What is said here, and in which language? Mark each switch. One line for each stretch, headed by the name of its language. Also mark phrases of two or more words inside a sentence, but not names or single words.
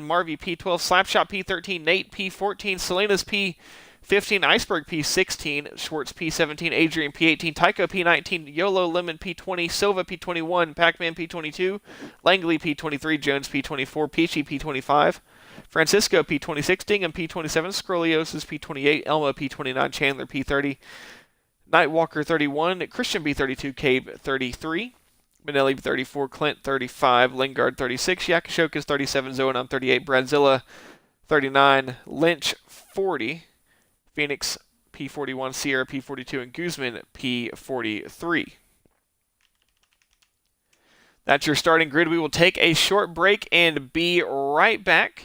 English: Marvy P12, Slapshot P13, Nate P14, Selena's P15, Iceberg P16, Schwartz P17, Adrian P18, Tycho P19, YOLO Lemon P20, Silva P21, Pac-Man P22, Langley P23, Jones P24, Peachy P25, Francisco P26, Dingham P27, Scroliosis P28, Elma P29, Chandler P30, Nightwalker 31, Christian B32, Cabe 33, Benelli 34, Clint 35, Lingard 36, Yakashokas 37, Zoanon 38, Bradzilla 39, Lynch 40, Phoenix P41, Sierra P42, and Guzman P43. That's your starting grid. We will take a short break and be right back.